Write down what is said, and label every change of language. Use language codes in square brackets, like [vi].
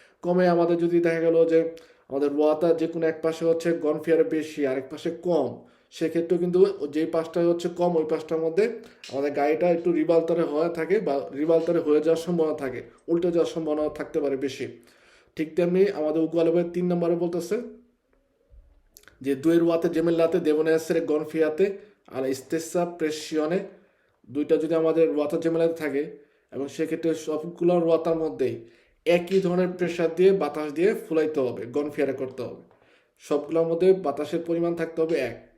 [bn] কমে আমাদের যদি দেখা গেল যে আমাদের রোয়াতা যে কোনো এক পাশে হচ্ছে গনফিয়ারে বেশি আর এক পাশে কম, সেক্ষেত্রেও কিন্তু যেই পাশটা হচ্ছে কম ওই পাশটার মধ্যে আমাদের গাড়িটা একটু রিবালতারে হয়ে থাকে বা রিবালতারে হয়ে যাওয়ার সম্ভাবনা থাকে, উল্টে যাওয়ার সম্ভাবনা থাকতে পারে বেশি। ঠিক তেমনি আমাদের উগুয়ালেবের 3 নম্বরে বলতেছে যে [it] due ruote gemellate devono essere gonfiate alla stessa pressione। [bn] দুইটা যদি আমাদের রুয়াতা জেমেলাতে থাকে এবং সেক্ষেত্রে সবগুলো রুয়াতার মধ্যেই একই ধরনের প্রেশার দিয়ে বাতাস দিয়ে ফুলাইতে হবে, গনফিয়ারে করতে হবে, সবগুলোর মধ্যে বাতাসের পরিমাণ থাকতে হবে এক।